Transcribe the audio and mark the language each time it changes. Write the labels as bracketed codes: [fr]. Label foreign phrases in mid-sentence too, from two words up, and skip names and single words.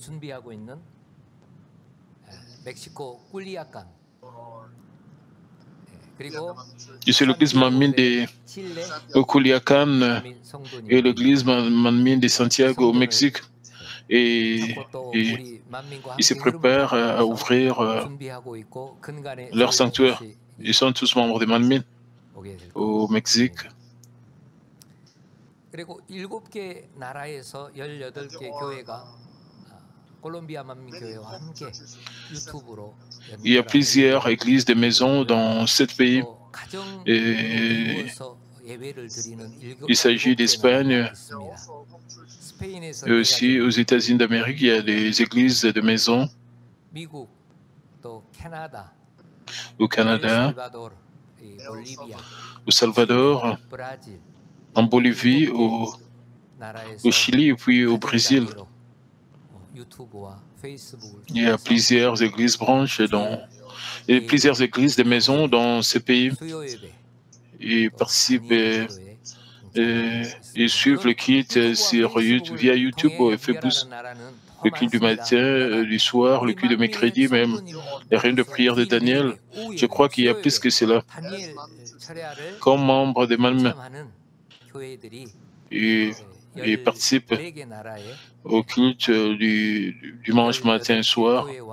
[fr] Et c'est l'église Manmin de Culiacán et l'église Manmin de Santiago au Mexique. Et ils se préparent à ouvrir leur sanctuaire. Ils sont tous membres de Manmin au Mexique. [ko] 그리고 7개 나라에서 18개 교회가 콜롬비아 만민교회와 함께 유튜브로 [fr] Il y a plusieurs églises de maisons dans 7 pays. [ko] 가정을 [fr] Et [ko] 이루어서 예배를 드리는 [fr] il s'agit [ko] 7개 [fr] d'Espagne [ko] 나라가 있습니다. 스페인에서 [fr] et aussi aux États-Unis d'Amérique, il y a des églises de maisons. [ko] 미국, 또 캐나다, [fr] Au Canada, [ko] 엘살바도르, 볼리비아, [fr] au Salvador, [ko] 브라질, [fr] en Bolivie, [ko] 나라에서 [fr] au Chili et puis au [ko] 가정 [fr] Brésil. [ko] 단위로 유튜브와 페이스북을 [fr] Il y a [ko] 통해서 [fr] plusieurs églises branches et plusieurs églises de maisons dans ces pays. [ko] 수요 예배, [fr] Ils [ko] 또 [fr] participent [ko] 단일 기도에 [fr] et suivent le culte sur YouTube, via YouTube et Facebook. Le culte du matin, du soir, le culte de mercredi, même les réunions de prière de Daniel. Je crois qu'il y a plus que cela. Comme membre des mêmes, ils participent au culte du dimanche matin et soir.